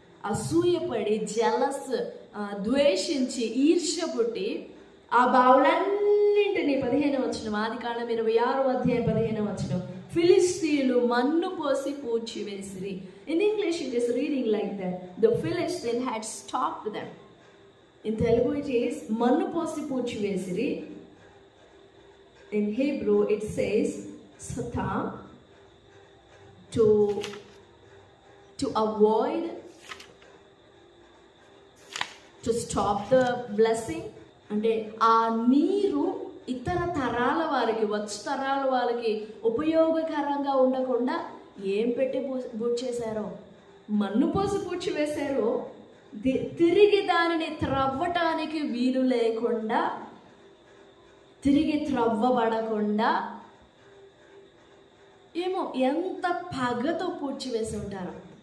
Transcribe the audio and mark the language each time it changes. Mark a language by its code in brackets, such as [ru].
[te] అసూయపడి, jealous, ద్వేషించి, ఈర్ష్య పుట్టి ఆ బావులన్నింటినీ 15వ వచనం, ఆదికాండం 26వ అధ్యాయం 15వ వచనం, ఫిలిస్తీయులు మన్ను పోసి పూడ్చివేసిరి. [en] In English it is reading like that, the Philistine had stopped them. In Telugu it is [te] మన్ను పోసి పూడ్చివేసిరి. [en] In Hebrew it says satam, to avoid, to stop the blessing. [te] అంటే ఆ నీరు ఇతర తరాల వారికి, వచ్చు తరాల వారికి ఉపయోగకరంగా ఉండకుండా ఏం పెట్టి పూడ్చేశారో, మన్ను పోసి పూడ్చివేశారో, తిరిగి దానిని త్రవ్వటానికి వీలు లేకుండా, తిరిగి త్రవ్వబడకుండా, ఏమో ఎంత పగతో పూడ్చివేసి ఉంటారు.